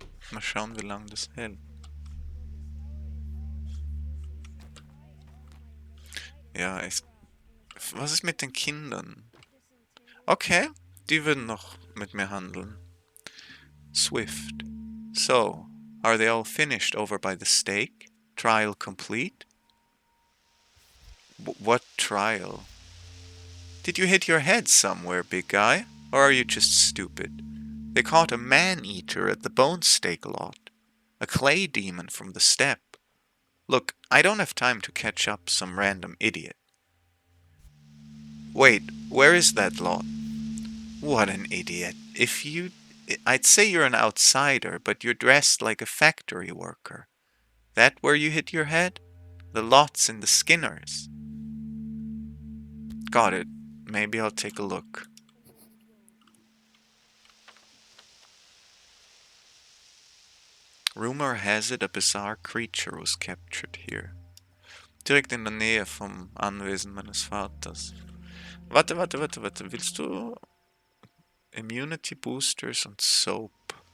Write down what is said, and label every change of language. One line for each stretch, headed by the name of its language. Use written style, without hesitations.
German: Mal schauen, wie lange das hält. Ja, was ist mit den Kindern? Okay, die würden noch mit mir handeln.
English: Swift. So, are they all finished over by the stake? Trial complete? What trial? Did you hit your head somewhere, big guy? Or are you just stupid? They caught a man-eater at the bone stake lot. A clay demon from the steppe. Look, I don't have time to catch up some random idiot. Wait, where is that lot? What an idiot. I'd say you're an outsider, but you're dressed like a factory worker. That where you hit your head? The lot's in the Skinners. Got it. Maybe I'll take a look. Rumor has it a bizarre creature was captured here.
German: Direkt in der Nähe vom Anwesen meines Vaters. Warte. Willst du Immunity Boosters und Soap?